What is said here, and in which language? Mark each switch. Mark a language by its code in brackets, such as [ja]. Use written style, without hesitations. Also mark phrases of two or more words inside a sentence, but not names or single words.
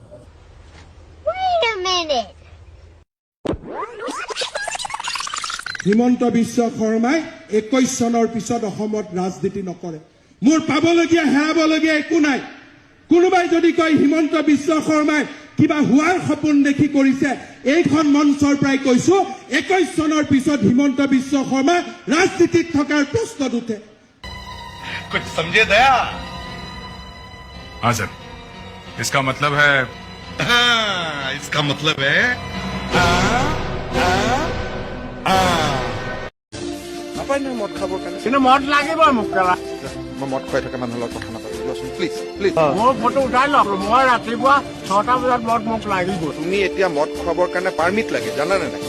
[as] হিমন্ত বিশ্ব শৰ্মাই 21 চনৰ পিছত অসমত ৰাজনীতি নকৰে। মোৰ পাবলগীয়া হেৰাবলগীয়া একো নাই। কোনোবাই যদি কয় হিমন্ত বিশ্ব শৰ্মাই কিবা হোৱাৰ সপোন দেখি কৰিছে, এইখন মঞ্চৰ পৰাই কৈছো 21 চনৰ পিছত হিমন্ত বিশ্ব শৰ্মা ৰাজনীতিত থকাৰ প্ৰশ্ন উঠে। [hi] कुछ समझे दया? हाँ सर, इसका मतलब है इसका मतलब है [as] নাপায় নহয় মদ খাবৰ কাৰণে। কিন্তু মদ লাগিব মোক। মই মদ খুৱাই থকা মানুহৰ লগত কথা নাপাতিবচোন [en] please please. [as] মোৰ ফটো উঠাই লওক, মই ৰাতিপুৱা 6টা বজাত মদ মোক লাগিব। তুমি এতিয়া মদ খুৱাবৰ কাৰণে পাৰ্মিট লাগে, জানানে নাই?